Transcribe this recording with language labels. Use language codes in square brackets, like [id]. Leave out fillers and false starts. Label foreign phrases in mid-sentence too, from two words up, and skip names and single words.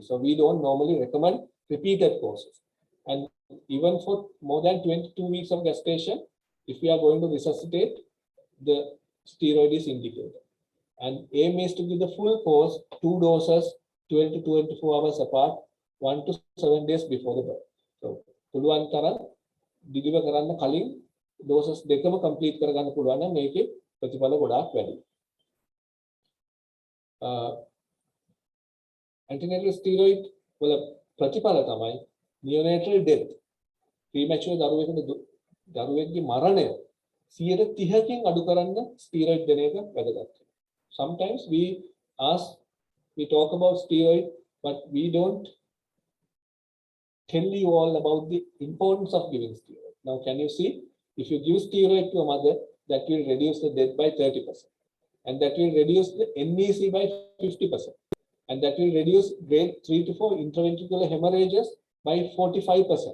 [en] So we don't normally recommend repeated courses. And even for more than 22 weeks of gestation, if we are going to resuscitate, the steroid is indicated. And aim is to give the full course, 2 doses, 12 to 24 hours apart, 1 to 7 days before the birth. So, [si] පුළුවන් තරම් deliver කරන්න කලින් doses දෙකම complete කරගන්න පුළුවන් නම් මේකේ ප්‍රතිඵල ගොඩාක් වැඩි. [en] Antenatal steroid [si] වල ප්‍රතිඵල තමයි [en] neonatal death. [si] Premature දරුවෙක්ගේ මරණය 30%කින් අඩු කරන්න steroid දෙන එක වැදගත්. [en] Sometimes we talk about steroid, but we don't tell you all about the importance of giving steroid. Now, can you see, if you give steroid to a mother, that will reduce the death by 30%, and that will reduce the NEC by 50%, and that will reduce grade 3 to 4 intraventricular hemorrhages by 45%.